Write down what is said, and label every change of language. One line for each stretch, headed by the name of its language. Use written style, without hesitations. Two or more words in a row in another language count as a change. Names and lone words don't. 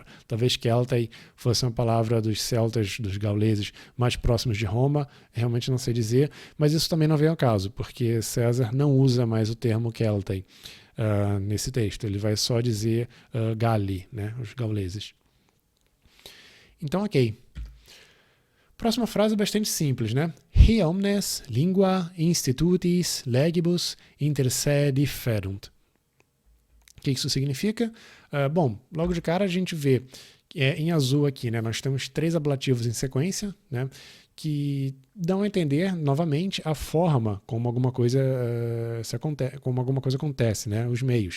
Portuguese: Talvez Keltai fosse uma palavra dos celtas, dos gauleses mais próximos de Roma, realmente não sei dizer, mas isso também não vem ao caso, porque César não usa mais o termo Keltai nesse texto, ele vai só dizer Galli, né, os gauleses. Então, ok. Próxima frase é bastante simples, né?
Latin: Hi omnes lingua institutis legibus inter se differunt.
Portuguese: O que isso significa? Bom, logo de cara a gente vê em azul aqui, né, nós temos 3 ablativos em sequência, né, que dão a entender novamente a forma como alguma coisa acontece, né, os meios.